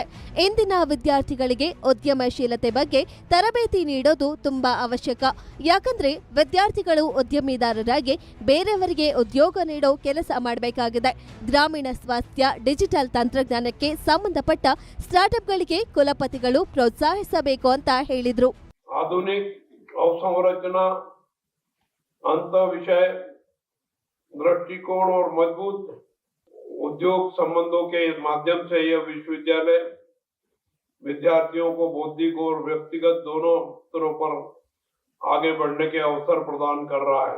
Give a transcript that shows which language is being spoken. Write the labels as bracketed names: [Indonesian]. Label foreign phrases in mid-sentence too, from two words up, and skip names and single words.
[Kannada] ಇಂದಿನ ವಿದ್ಯಾರ್ಥಿಗಳಿಗೆ ಉದ್ಯಮಶೀಲತೆ ಬಗ್ಗೆ ತರಬೇತಿ ನೀಡೋದು ತುಂಬಾ ಅವಶ್ಯಕ. ಯಾಕಂದ್ರೆ ವಿದ್ಯಾರ್ಥಿಗಳು ಉದ್ಯಮಿದಾರರಾಗಿ ಬೇರೆಯವರಿಗೆ ಉದ್ಯೋಗ ನೀಡೋ ಕೆಲಸ ಮಾಡಬೇಕಾಗಿದೆ. ಗ್ರಾಮೀಣ ಸ್ವಾಸ್ಥ್ಯ, ಡಿಜಿಟಲ್ ತಂತ್ರಜ್ಞಾನಕ್ಕೆ ಸಂಬಂಧಪಟ್ಟ ಸ್ಟಾರ್ಟ್ಅಪ್ಗಳಿಗೆ ಕುಲಪತಿಗಳು ಪ್ರೋತ್ಸಾಹಿಸಬೇಕು ಅಂತ ಹೇಳಿದ್ರು. [Hindi] अवसंरचना, अंत विषय दृष्टिकोण और मजबूत उद्योग संबंधों के माध्यम से यह विश्वविद्यालय विद्यार्थियों को बौद्धिक और व्यक्तिगत दोनों स्तरों पर आगे बढ़ने के अवसर प्रदान कर रहा है.